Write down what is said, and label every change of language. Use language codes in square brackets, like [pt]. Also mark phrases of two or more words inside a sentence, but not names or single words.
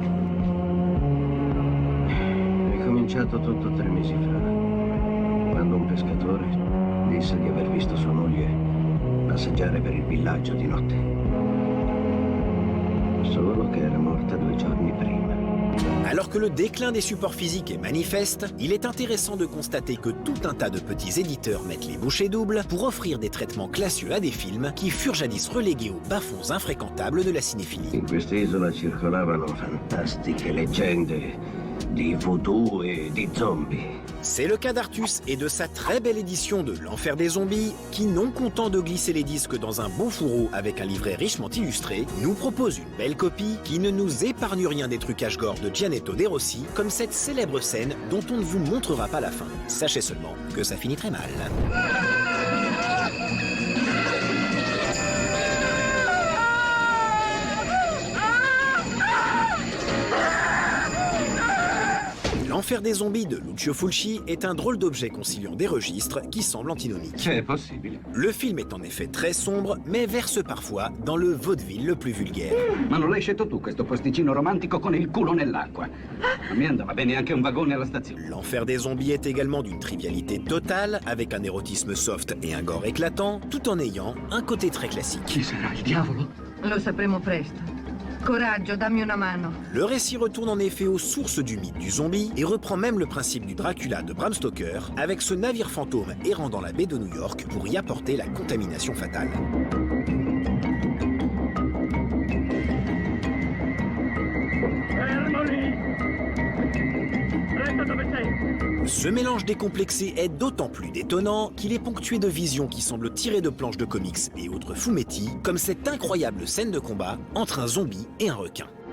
[it] È cominciato tutto 3 mesi fa, quando un pescatore disse di aver visto sua moglie passeggiare per il villaggio di notte. Solo che era morta 2 giorni prima. [fr] Alors que le déclin des supports physiques est manifeste, il est intéressant de constater que tout un tas de petits éditeurs mettent les bouchées doubles pour offrir des traitements classieux à des films qui furent jadis relégués aux bas-fonds infréquentables de la cinéphilie. [it] In quest'isola circolavano fantastiche leggende di voodoo e di zombie. [fr] C'est le cas d'Artus et de sa très belle édition de L'Enfer des Zombies qui, non content de glisser les disques dans un beau fourreau avec un livret richement illustré, nous propose une belle copie qui ne nous épargne rien des trucages gore de Gianetto De Rossi, comme cette célèbre scène dont on ne vous montrera pas la fin. Sachez seulement que ça finit très mal. L'Enfer des Zombies de Lucio Fulci est un drôle d'objet conciliant des registres qui semblent antinomiques. C'est possible. Le film est en effet très sombre, mais verse parfois dans le vaudeville le plus vulgaire. [it] Ma non l'hai scelto tu questo posticino romantico con il culo nell'acqua? A me andava bene anche un vagone alla stazione. [fr] L'Enfer des Zombies est également d'une trivialité totale, avec un érotisme soft et un gore éclatant, tout en ayant un côté très classique. [it] Chi sarà il diavolo? Lo sapremo presto. Coraggio, dammi una mano. [fr] Le récit retourne en effet aux sources du mythe du zombie et reprend même le principe du Dracula de Bram Stoker, avec ce navire fantôme errant dans la baie de New York pour y apporter la contamination fatale. Ce mélange décomplexé est d'autant plus détonnant qu'il est ponctué de visions qui semblent tirées de planches de comics et autres fumetti, comme cette incroyable scène de combat entre un zombie et un requin.